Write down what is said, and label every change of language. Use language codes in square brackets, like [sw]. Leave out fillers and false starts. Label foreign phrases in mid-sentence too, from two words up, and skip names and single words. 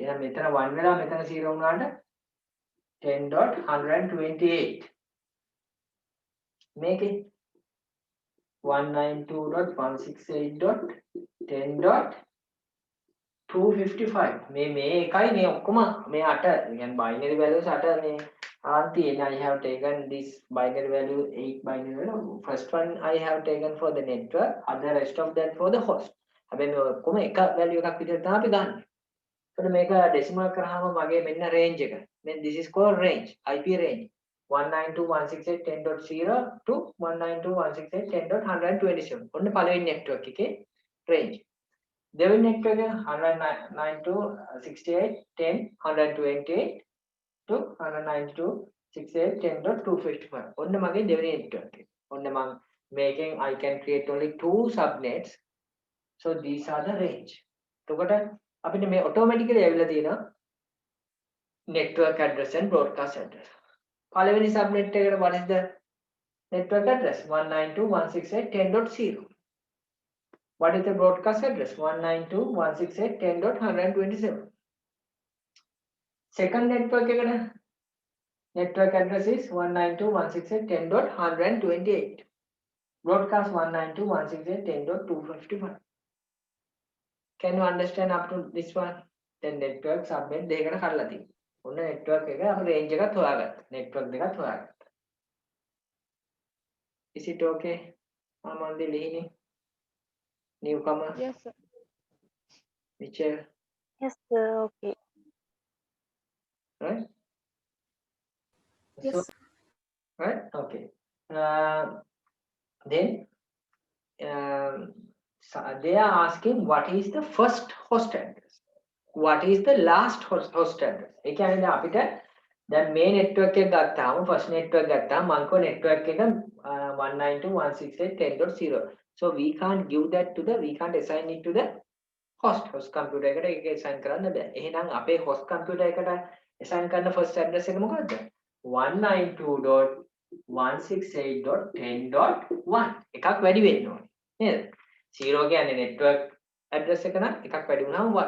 [si] එහෙනම් මෙතන 1 වෙලා මෙතන 0 වුණාට 10.128. මේකේ 192.168.10.255. මේ එකයි මේ ඔක්කොම මේ 8 කියන්නේ [en] binary values 8 [si] මේ ආන්ති [en] and I have taken this binary value 8 binary value. First one I have taken for the network, other rest of that for the host. [si] හැබැයි මේ ඔක්කොම එක value එකක් විදිහට තමයි අපි ගන්න. එතකොට මේක decimal කරාම මගේ මෙන්න range එක. [en] Then this is called range, IP range. 192.168.10.0 to 192.168.10.127. [si] ඔන්න පළවෙනි network එකේ range. දෙවෙනි network එක 192.168.10.128 to 192.168.10.255. ඔන්න මගේ දෙවෙනි network එක. ඔන්න මම මේකෙන් [en] I can create only two subnets. So these are the range. [si] එතකොට අපිට මේ automatically ඇවිල්ලා තියෙනවා [en] network address and broadcast address. [si] පළවෙනි subnet එකට [en] what is the network address? 192.168.10.0. What is the broadcast address? 192.168.10.127. Second network address is 192.168.10.128. Broadcast 192.168.10.255. Can you understand up to this one? Then network subnet [si] දෙකකට කඩලා තියෙනවා. ඔන්න network එක අපි range එකත් හොයාගත්තා. network දෙකත් හොයාගත්තා. [en] Is it okay? Amandi Lihini? Newcomer? Yes, sir. Mitchell? Yes, sir. Okay. Right? Yes, So, sir. right? Okay. Then so they are asking what is the first host address? What is the last host address? [si] ඒ කියන්නේ දැන් අපිට දැන් මේ network එක ගත්තාම [en] first network [si] ගත්තාම මං කෝ network එක 192.168.10.0. [en] So we can't give that to the, we can't assign it to the host computer [si] එකට ඒක assign කරන්න බෑ. එහෙනම් අපේ [en] host computer [si] එකට assign කරන first address එක මොකද්ද? 192.168.10.1 එකක් වැඩි වෙන්න ඕනේ. නේද? 0 කියන්නේ [en] network address [si] එක නම් එකක් වැඩි වුණාම 1.